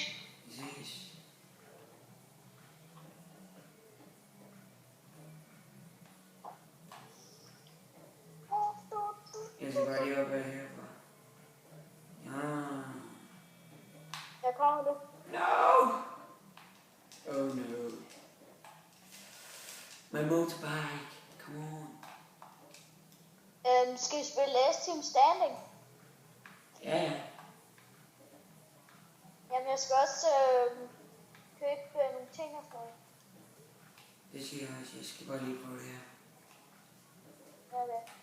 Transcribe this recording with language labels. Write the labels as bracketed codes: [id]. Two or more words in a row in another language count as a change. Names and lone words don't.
[da] Vi ses. Jeg skal bare lige op ad herfra. Ja. Jeg kommer nu. [en] No! Oh no. My motorbike. Come on. [da] Skal vi spille Last Team Standing? Ja, ja. Jamen, jeg skal også købe nogle ting og sådan noget. Det siger jeg også. Jeg skal bare lige prøve det her. Okay.